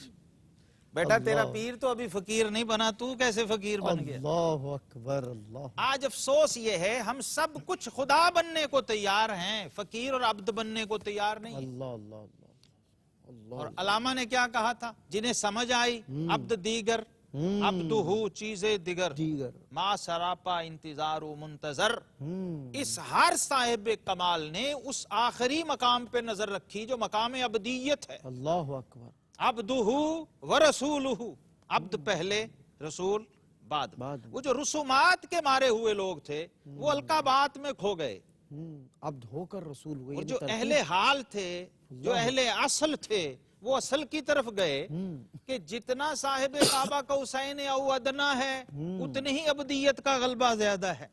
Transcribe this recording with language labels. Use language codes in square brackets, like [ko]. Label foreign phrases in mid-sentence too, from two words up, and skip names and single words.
[ur] بیٹا تیرا پیر تو ابھی فقیر نہیں بنا، تو کیسے فقیر بن گیا؟ [ar] اللہ اکبر. اللہ [ur] آج افسوس یہ ہے ہم سب کچھ خدا بننے کو تیار ہیں، فقیر اور عبد بننے کو تیار نہیں. اللہ اللہ اللہ اللہ. اور علامہ نے کیا کہا تھا؟ جنہیں سمجھ آئی [fa] عبد دیگر، عبدہو چیز دیگر، دیگر ما سراپا انتظار و منتظر. [ur] اس ہر صاحب کمال نے اس آخری مقام پہ نظر رکھی جو مقام عبدیت ہے. [ar] اللہ اکبر. عبدہو و رسولہو، [ur] عبد پہلے، رسول بعد. وہ جو رسومات کے مارے ہوئے لوگ تھے وہ القابات میں کھو گئے، عبد ہو کر رسول ہوئے. اور جو اہل حال تھے، جو اہل اصل تھے، وہ اصل کی طرف گئے کہ جتنا صاحب کعبہ کا حسین [ar] او ادنا [ur] ہے اتنی ہی عبدیت کا غلبہ زیادہ ہے.